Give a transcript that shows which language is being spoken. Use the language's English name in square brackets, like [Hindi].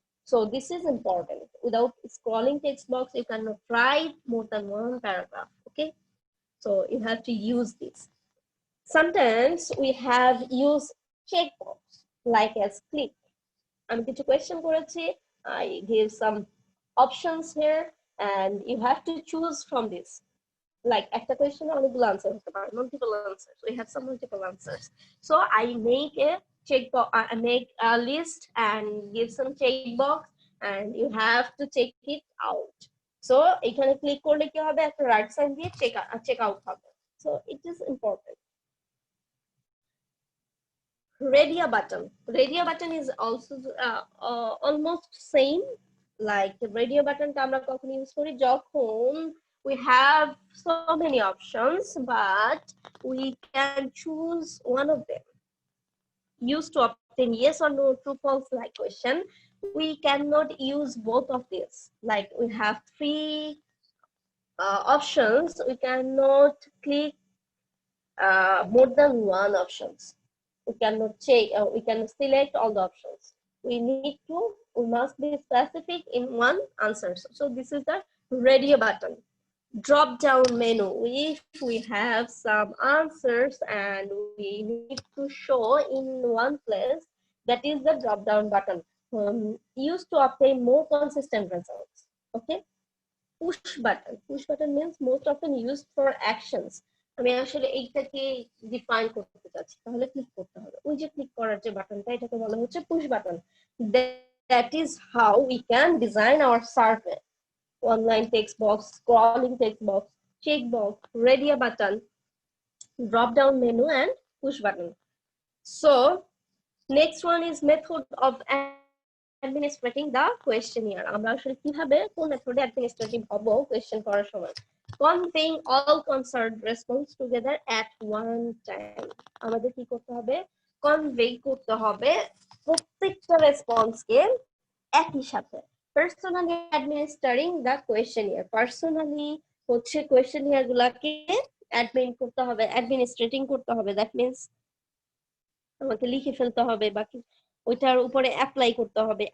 [English] So this is important. Without scrolling text box, you cannot write more than one paragraph. Okay, so you have to use this. Sometimes we have used checkbox like as click. [Bangla] আমি কিছু question করেছি, [English] I give some options here and you have to choose from this. [Bangla] Like একটা কোয়েশ্চেনে অনেকগুলো answer হতে পারে, [English] multiple answers. We have some multiple answers. So I make a checkbox, I make a list and give some checkbox and you have to check it out. [Bangla] So এখানে click করলে কি হবে? একটা right sign দিয়ে check out হবে. [English] So it is important. radio button is also almost same like radio button [Bangla] টা আমরা কখন ইউজ করি যখন [English] we have so many options but we can choose one of them used to obtain yes or no true false like question. We cannot use both of this, like we have three options, we cannot click more than one options. We cannot check, we can select all the options. We must be specific in one answer. So this is the radio button. Drop down menu, if we have some answers and we need to show in one place, that is the drop down button, used to obtain more consistent results. Okay. Push button means most often used for actions. [Bangla] আমি আসলে এইটাকে define করতে চাচ্ছি, তাহলে click করতে হবে, ওই যে ক্লিক করার যে বাটনটা এটাকে বলা হচ্ছে push button. [English] That is how we can design our survey. Online text box, scrolling text box, check box, radio button, drop down menu and push button. So next one is method of administrating the questionnaire. [Bangla] আমরা আসলে কিভাবে কোন মেথডে administrative হব question করার সময়। [English] Conveying all concerned response together at one time. [Bangla] আমাদের কি করতে হবে, কনভে করতে হবে প্রত্যেকটা রেসপন্সকে একই সাথে। [English] Personally administering the questionnaire. [Bangla] Personally হচ্ছে কোয়েশ্চেনিয়ার গুলাকে অ্যাডমিন করতে হবে, অ্যাডমিনিস্ট্রেটিং করতে হবে। দ্যাট মিন্স আমাকে লিখে ফেলতে হবে, বাকি ওইটার উপরে অ্যাপ্লাই করতে হবে।